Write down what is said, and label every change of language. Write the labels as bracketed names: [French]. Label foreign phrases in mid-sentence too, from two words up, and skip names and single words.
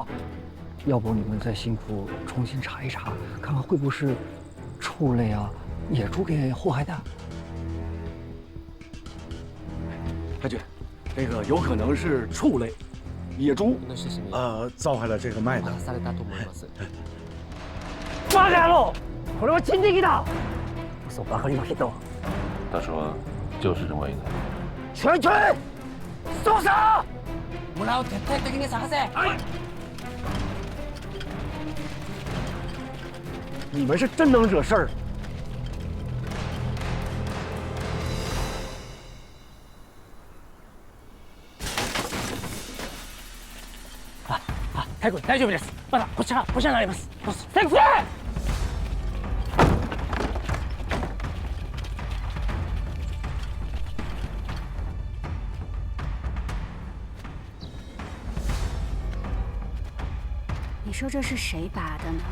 [Chinese] 要不你们再辛苦重新查一查，看看会不会是畜类啊、野猪给祸害的？太君，这个有可能是畜类。野猪造害了这个麦子。马家喽， [Japanese] これは人的だ。嘘ばかりの人。 [Chinese] 他说就是这么一个。全军搜查。 [Japanese] 村を徹底的に探せ。 [Chinese] 你们是真能惹事儿。 [Japanese] 太君大丈夫です。まだこちらにあります。先生。 [Chinese] 你说这是谁拔的呢？